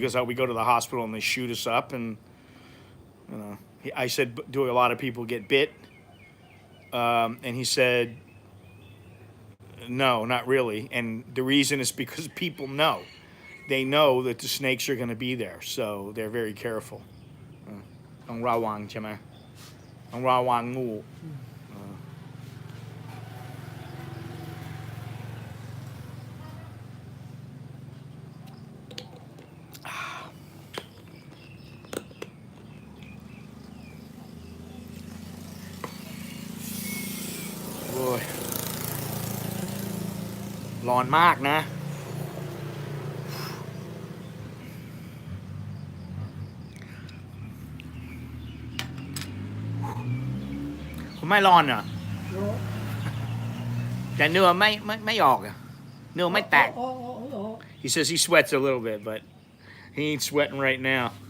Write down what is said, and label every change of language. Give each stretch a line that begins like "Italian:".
English: He goes, oh, we go to the hospital and they shoot us up, and you know, I said, do a lot of people get bit? And he said, no, not really. And the reason is because people know. They know that the snakes are going to be there, so they're very careful.
Thai: ต้องระวังใช่ไหมต้องระวังงู โอ้ยร้อนมากนะ คุณไม่ร้อนเหรอ โอ้ แต่เนื้อไม่ออกอะเนื้อไม่แตก โอ้โอ้
English: He says he sweats a little bit, but he ain't sweating right now.